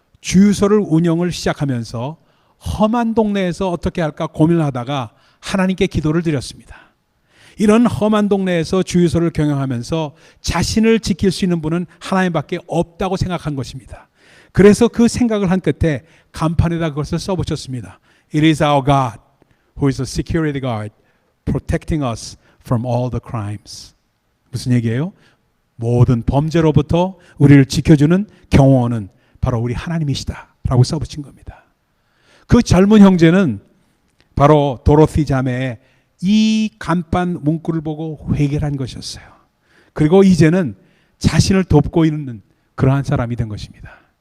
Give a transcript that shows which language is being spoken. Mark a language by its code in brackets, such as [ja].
[ko] 주유소를 운영을 시작하면서 험한 동네에서 어떻게 할까 고민을 하다가 하나님께 기도를 드렸습니다. 이런 험한 동네에서 주유소를 경영하면서 자신을 지킬 수 있는 분은 하나님밖에 없다고 생각한 것입니다. 그래서 그 생각을 한 끝에 간판에다 그것을 써붙였습니다. [en] It is our God who is a security guard protecting us from all the crimes. [ko] 무슨 얘기예요? 모든 범죄로부터 우리를 지켜주는 경호원은 바로 우리 하나님이시다 라고 써붙인 겁니다. 그 젊은 형제는 바로 도로시 자매의 이 간판 문구를 보고 회개한 것이었어요. 그리고 이제는 자신을 돕고 있는 그러한 사람이 된 것입니다.